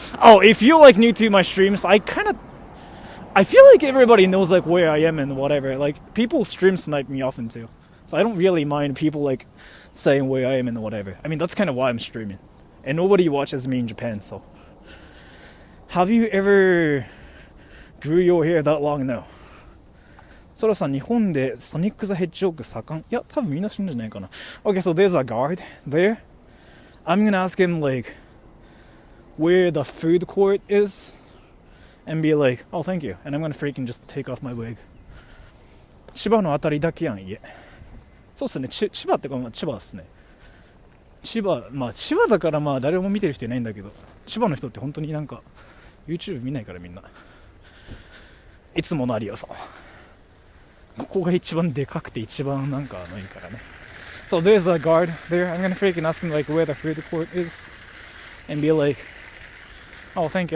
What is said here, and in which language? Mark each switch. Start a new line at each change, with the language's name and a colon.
English: Oh, if you're like new to my streams, I feel like everybody knows like where I am and whatever. Like, people stream snipe me often too. So I don't really mind people like saying where I am and whatever. I mean, that's kind of why I'm streaming. And nobody watches me in Japan, so. Have you ever grew your hair that long? No.
Japanese: ソラさん、日本でソニック・ザ・ヘッジホッグ盛ん？いや、多分みんな知るんじゃないかな。
English: Okay, so there's a guard there. I'm gonna ask him like where the food court is and be like, oh, thank you. And I'm gonna freaking just take off my wig.
Japanese: 千葉のあたりだけやん、家。そうっすね、千葉ってか、まあ、千葉っすね。千葉だからまあ誰も見てる人いないんだけど、千葉の人って本当になんか YouTube 見ないからみんな。いつもの有吉さん。ここが一番でかくて一番なんかいいからね。
English: So there's a guard there. I'm gonna freaking ask him like where the food court is and be like, oh, thank you.